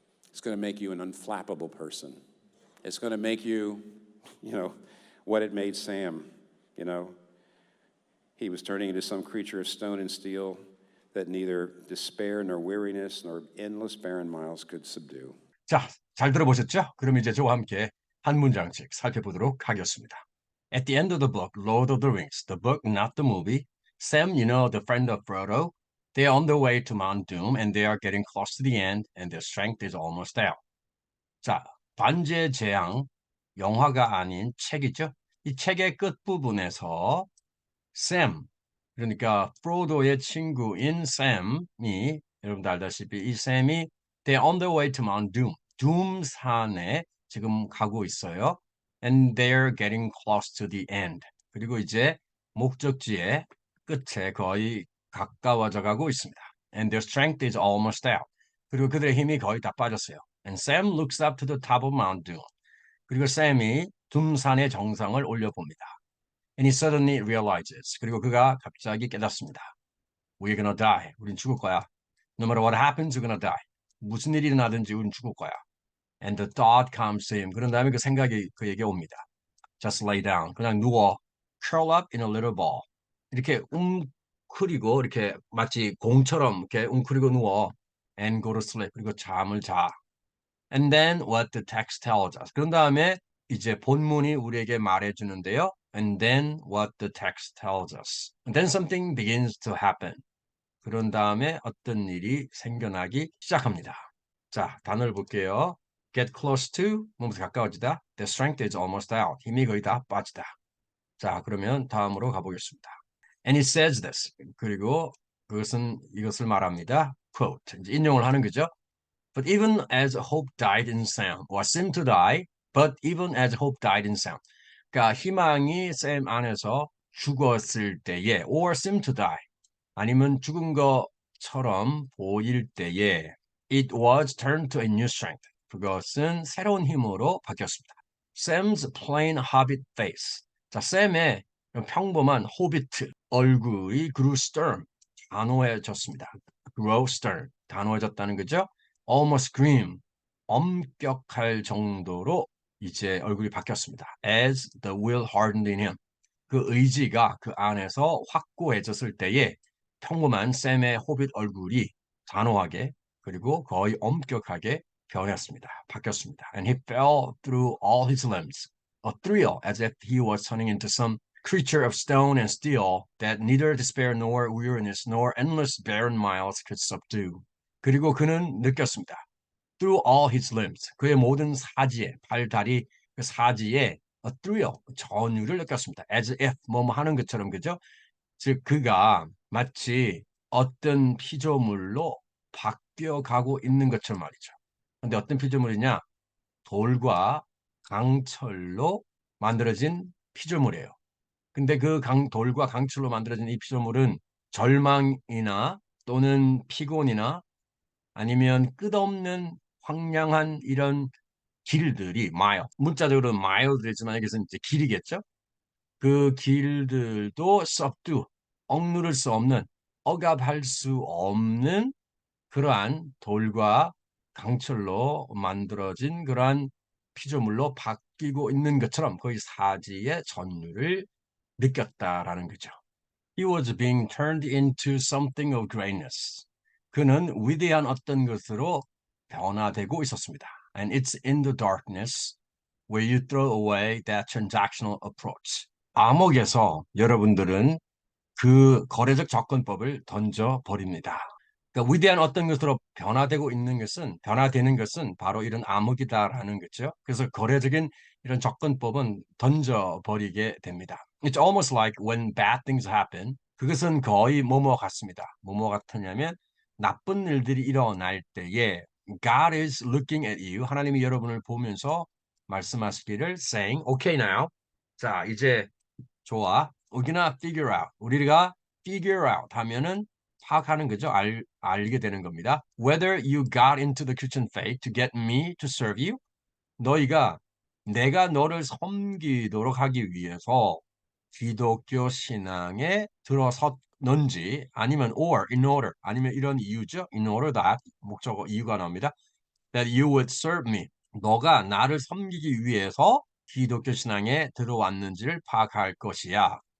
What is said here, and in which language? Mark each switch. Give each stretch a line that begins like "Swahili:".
English: It's going to make you an unflappable person. It's going to make you, what it made Sam, He was turning into some creature of stone and steel that neither despair nor weariness nor endless barren miles could subdue.
Korean: 자, 잘 들어보셨죠? 그럼 이제 저와 함께 한 문장씩 살펴보도록 하겠습니다.
English: At the end of the book, Lord of the Rings, the book, not the movie, Sam, the friend of Frodo, they are on their way to Mount Doom and they are getting close to the end and their strength is almost out.
Korean: 자, 반지의 제왕, 영화가 아닌 책이죠. 이 책의 끝부분에서 Sam, 그러니까 프로도의 친구인 샘이, 여러분들 알다시피 이 샘이
English: they're on their way to Mount Doom,
Korean: 둠산에 지금 가고 있어요.
English: And they're getting close to the end.
Korean: 그리고 이제 목적지의 끝에 거의 가까워져 가고 있습니다.
English: And their strength is almost out.
Korean: 그리고 그들의 힘이 거의 다 빠졌어요.
English: And Sam looks up to the top of Mount Doom.
Korean: 그리고 샘이 둠산의 정상을 올려봅니다.
English: And he suddenly realizes.
Korean: 그리고 그가 갑자기 깨닫습니다.
English: We're gonna die.
Korean: 우린 죽을 거야.
English: No matter what happens, we're gonna die.
Korean: 무슨 일이 일어나든지 우린 죽을 거야.
English: And the thought comes to him.
Korean: 그런 다음에 그 생각이 그에게 옵니다.
English: Just lay down.
Korean: 그냥 누워.
English: Curl up in a little ball.
Korean: 이렇게 웅크리고 이렇게 마치 공처럼 이렇게 웅크리고 누워.
English: And go to sleep.
Korean: 그리고 잠을 자.
English: And then what the text tells us.
Korean: 그런 다음에 이제 본문이 우리에게 말해주는데요.
English: And then what the text tells us. And then something begins to happen.
Korean: 그런 다음에 어떤 일이 생겨나기 시작합니다. 자, 단어를 볼게요.
English: Get close to,
Korean: 몸부터 가까워지다.
English: The strength is almost out.
Korean: 힘이 거의 다 빠지다. 자, 그러면 다음으로 가보겠습니다.
English: And it says this.
Korean: 그리고 그것은 이것을 말합니다. Quote. 이제 인용을 하는 거죠.
English: But even as hope died in Sam, or seemed to die, but even as hope died in Sam.
Korean: 그러니까 희망이 샘 안에서 죽었을 때에,
English: or seemed to die,
Korean: 아니면 죽은 것처럼 보일 때에,
English: it was turned to a new strength.
Korean: 그것은 새로운 힘으로 바뀌었습니다.
English: Sam's plain hobbit face.
Korean: 자, 샘의 평범한 호비트 얼굴이
English: grew stern,
Korean: 단호해졌습니다.
English: grow stern,
Korean: 단호해졌다는 거죠.
English: almost grim,
Korean: 엄격할 정도로 이제 얼굴이 바뀌었습니다.
English: As the will hardened in him.
Korean: 그 의지가 그 안에서 확고해졌을 때에 평범한 샘의 호빗 얼굴이 단호하게 그리고 거의 엄격하게 변했습니다. 바뀌었습니다.
English: And he fell through all his limbs, a thrill as if he was turning into some creature of stone and steel that neither despair nor weariness nor endless barren miles could subdue.
Korean: 그리고 그는 느꼈습니다.
English: Through all his limbs,
Korean: 그의 모든 사지에, 발, 다리, 그 사지에
English: a thrill,
Korean: 전율을 느꼈습니다.
English: As if,
Korean: 뭐 하는 것처럼, 그죠? 즉, 그가 마치 어떤 피조물로 바뀌어가고 있는 것처럼 말이죠. 근데 어떤 피조물이냐? 돌과 강철로 만들어진 피조물이에요. 근데 그 돌과 강철로 만들어진 이 피조물은 절망이나 또는 피곤이나 아니면 끝없는 황량한 이런 길들이 mile, 문자적으로는 mile이지만 여기서는 이제 길이겠죠. 그 길들도 subdue, 억누를 수 없는, 억압할 수 없는 그러한 돌과 강철로 만들어진 그러한 피조물로 바뀌고 있는 것처럼 거의 사지의 전율을 느꼈다라는 거죠.
English: He was being turned into something of greatness.
Korean: 그는 위대한 어떤 것으로 변화되고 있었습니다. And it's in the darkness where you throw away that transactional approach. 암흑에서 여러분들은 그 거래적 접근법을 던져 버립니다. 그러니까 위대한 어떤 것으로 변화되는 것은 바로 이런 암흑이다라는 거죠. 그래서 거래적인 이런 접근법은 던져 버리게 됩니다.
English: It's almost like when bad things happen.
Korean: 그것은 거의 뭐뭐 같습니다. 뭐뭐 같으냐면 나쁜 일들이 일어날 때에
English: God is looking at you.
Korean: 하나님이 여러분을 보면서 말씀하시기를
English: saying, okay now.
Korean: 자, 이제 좋아.
English: We're gonna figure out.
Korean: 우리가 figure out 하면은 파악하는 거죠. 알게 되는 겁니다.
English: Whether you got into the Christian faith to get me to serve you.
Korean: 너희가 내가 너를 섬기도록 하기 위해서 기독교 신앙에 들어섰는지 아니면
English: or in order
Korean: 아니면 이런 이유죠.
English: in order that
Korean: 목적어 이유가 나옵니다.
English: That you would serve me.
Korean: 너가 나를 섬기기 위해서 기독교 신앙에 들어왔는지를 파악할 것이야.